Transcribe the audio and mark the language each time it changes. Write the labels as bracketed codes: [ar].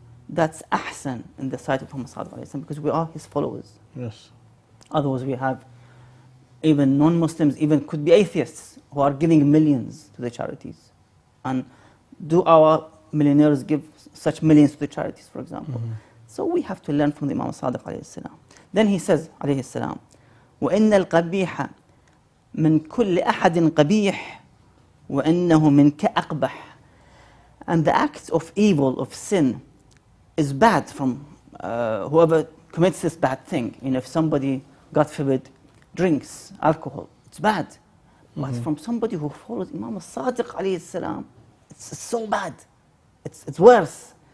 [en] That's ahsan in the sight of Muhammad sallallahu alaihi wasallam, because we are his followers. Yes. Otherwise we have even non-Muslims, even could be atheists, who are giving millions to the charities. And do our millionaires give such millions to the charities, for example? So we have to learn from the Imam Sadiq alayhi salam. Then he says alayhi salam, [ar] وَإِنَّ الْقَبِيحَ مِنْ كُلِّ أَحَدٍ قَبِيحٍ وَإِنَّهُ مِنْكَ أَقْبَحٍ. [en] And the act of evil, of sin, is bad from whoever commits this bad thing. If somebody, God forbid, drinks alcohol, it's bad. But from somebody who follows Imam Sadiq alayhi salam, it's so bad. It's worse.